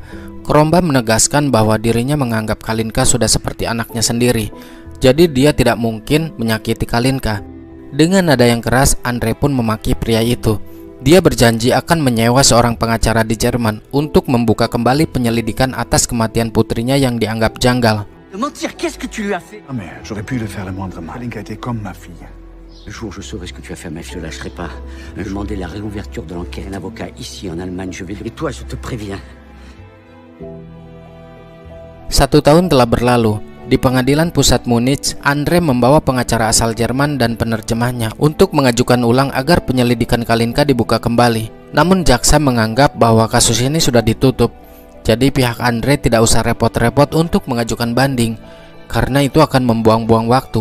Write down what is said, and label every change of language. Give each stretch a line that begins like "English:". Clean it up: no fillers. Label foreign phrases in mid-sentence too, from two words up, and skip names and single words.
Indonesian: Krombah menegaskan bahwa dirinya menganggap Kalinka sudah seperti anaknya sendiri, jadi dia tidak mungkin menyakiti Kalinka. Dengan nada yang keras, Andre pun memaki pria itu. Dia berjanji akan menyewa seorang pengacara di Jerman untuk membuka kembali penyelidikan atas kematian putrinya yang dianggap janggal.
French: Le jour où je saurai ce que tu as fait à ma fille, je ne lâcherai pas. Je vais demander la réouverture de l'enquête. Un avocat ici en Allemagne, je vais... Et toi, je te préviens.
Indonesian: 1 tahun telah berlalu. Di pengadilan pusat Munich, Andre membawa pengacara asal Jerman dan penerjemahnya untuk mengajukan ulang agar penyelidikan Kalinka dibuka kembali. Namun jaksa menganggap bahwa kasus ini sudah ditutup. Jadi pihak Andre tidak usah repot-repot untuk mengajukan banding, karena itu akan membuang-buang waktu.